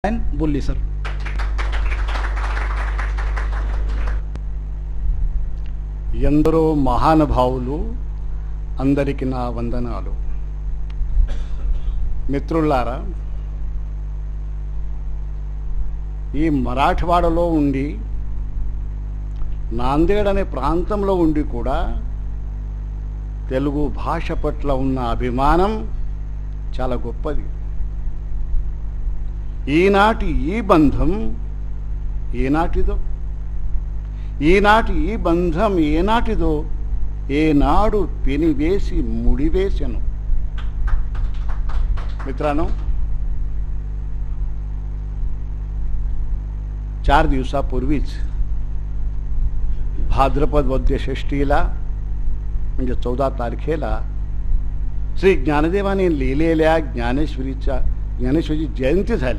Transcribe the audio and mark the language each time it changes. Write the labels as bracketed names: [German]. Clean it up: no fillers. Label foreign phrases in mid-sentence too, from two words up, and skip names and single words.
[Marathi] बोलली सर. [Telugu] ఎందరో మహానుభావులు అందరికి నా వందనాలు. మిత్రులారా, ఈ మరాఠవాడలో ఉండి నాందేడ్ అనే ప్రాంతంలో ఉండి కూడా తెలుగు భాష పట్ల ఉన్న అభిమానం చాలా గొప్పది. ఈనాటి ఈ బంధం ఏనాటిదో, ఈనాటి ఈ బంధం ఏనాటిదో ఏనాడు పెనివేసి मुडीवेसेను. [Marathi] मित्रांनो, 4 दिवसापूर्वीच भाद्रपद वद्य षष्टीला म्हणजे 14 तारखेला श्री ज्ञानदेवाने लिहिलेल्या ज्ञानेश्वरीची जयंती झाली.